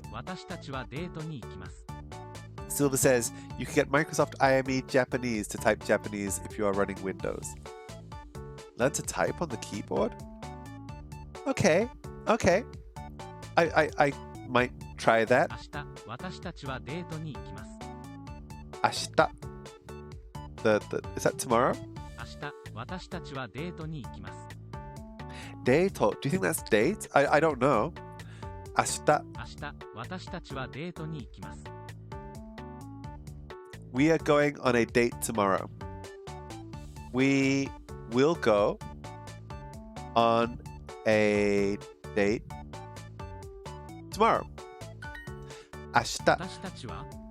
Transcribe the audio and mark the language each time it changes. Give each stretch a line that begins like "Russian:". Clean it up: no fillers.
Japanese: 私たちはデートに行きます。
English: Silver says, you can get Microsoft IME Japanese to type Japanese if you are running Windows. Learn to type on the keyboard? Okay. I might try that.
Japanese: 明日私たちはデートに行きます。
English: 明日.Is that tomorrow?
Japanese: 明日私たちはデートに行きます。
English: Date? Do you think that's date? I don't know. 明日.
Japanese: 明日私たちはデートに行きます。
English: We are going on a date tomorrow. We will go on a date tomorrow.
Japanese: 明日. 私たちは